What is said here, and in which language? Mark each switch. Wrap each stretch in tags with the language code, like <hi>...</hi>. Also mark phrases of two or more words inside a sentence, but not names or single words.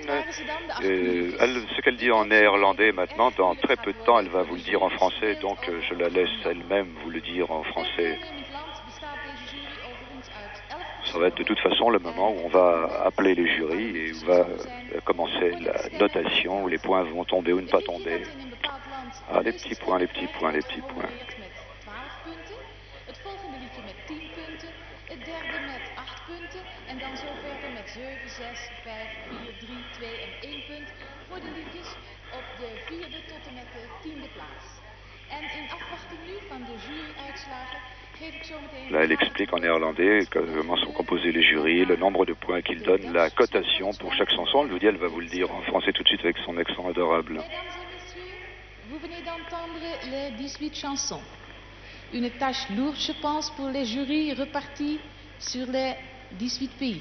<fr>Ce qu'elle dit en néerlandais maintenant, dans très peu de temps, elle va vous le dire en français, donc je la laisse elle-même vous le dire en français. Ça va être de toute façon le moment où on va appeler les jurys et où va commencer la notation, où les points vont tomber ou ne pas tomber. Ah, les petits points, les petits points, les petits points.</fr> <nl>Het volgende liedje met 10 punten, het derde met 8 punten en dan zo verder met 7, 6, 5, 4, 3, 2 en 1 punt voor de liedjes op de vierde tot en met de 10e plaats. En in afwachting nu van de juryuitslagen geef ik zo meteen...</nl> <fr>Là, elle explique en néerlandais comment sont composés les jurys, le nombre de points qu'ils donnent, la cotation pour chaque chanson. Je vous dis, elle va vous le dire en français tout de suite avec son accent adorable. Mesdames et messieurs, vous venez d'entendre les 18 chansons. Une tâche lourde, je pense, pour les jurys repartis sur les 18 pays.</fr>